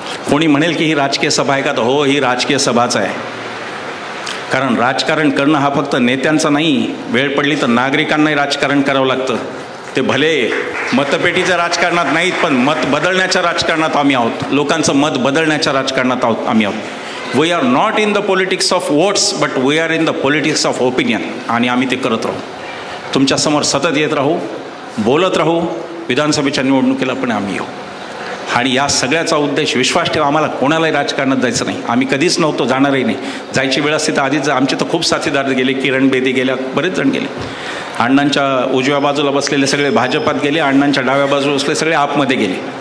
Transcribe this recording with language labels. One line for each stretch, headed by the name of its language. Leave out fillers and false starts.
Marathi: कोणी म्हणेल की ही राजकीय सभा आहे का, तर हो, ही राजकीय सभाच आहे. कारण राजकारण करणं हा फक्त नेत्यांचा नाही, वेळ पडली तर नागरिकांनाही राजकारण करावं लागतं. ते भले मतपेटीच्या राजकारणात नाहीत, पण मत बदलण्याच्या राजकारणात आम्ही आहोत. लोकांचं मत बदलण्याच्या राजकारणात आम्ही आहोत.
English: We are not in the politics of votes, but we are in the politics of opinion.
Marathi: आणि आम्ही ते करत राहू, तुमच्यासमोर सतत येत राहू, बोलत राहू. विधानसभेच्या निवडणुकीला पण आम्ही येऊ. आणि या सगळ्याचा उद्देश, विश्वास ठेवा, आम्हाला कोणालाही राजकारणात जायचं नाही. आम्ही कधीच नव्हतो, जाणारही नाही. जायची वेळ असते तर आधीच आमचे तर खूप साथीदार गेले. किरण बेदी गेल्या, बरेच जण गेले. अण्णांच्या उजव्या बाजूला बसलेले सगळे भाजपात गेले, अण्णांच्या डाव्या बाजूला बसले सगळे आपमध्ये गेले.